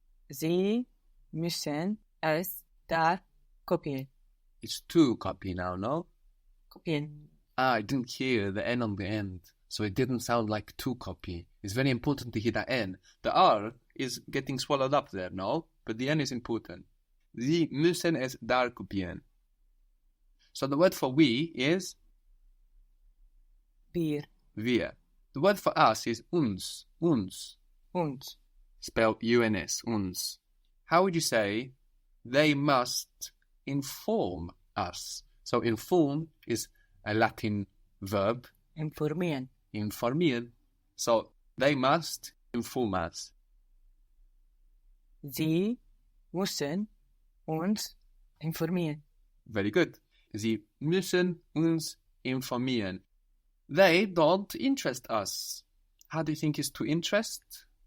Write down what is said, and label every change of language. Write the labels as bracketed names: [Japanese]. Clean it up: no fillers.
[German] Sie müssen es da kopieren. [English] It's to copy now, no? [German] Kopieren. [English] I didn't hear the N on the end, so it didn't sound like to copy. It's very important to hear the N. The R is getting swallowed up there, no? But the N is important. [German] Sie müssen es da kopieren. [English] So the word for we is? [German] Wir. [English] Wir. The word for us is uns. Uns. [German] Uns. [English] Spelled U-N-S. Uns. How would you say they must inform us? So inform is a Latin verb. [German] Informieren. [English] Informieren. So they must inform us. [German] Sie müssen uns informieren. [English] Very good. [German] Sie müssen uns informieren. [English] They don't interest us. How do you think is to interest?